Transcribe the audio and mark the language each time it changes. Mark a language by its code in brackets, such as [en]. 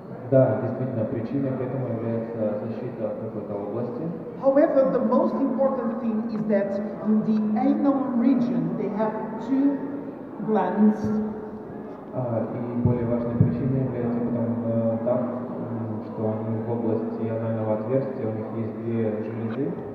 [ru] Да, действительно, причиной к этому является защита от какой-то области. [en] However, the most important thing is that in the anal region they have two glands. [ru] И более важной причиной является потом так, что они в области анального отверстия, у них есть две железы.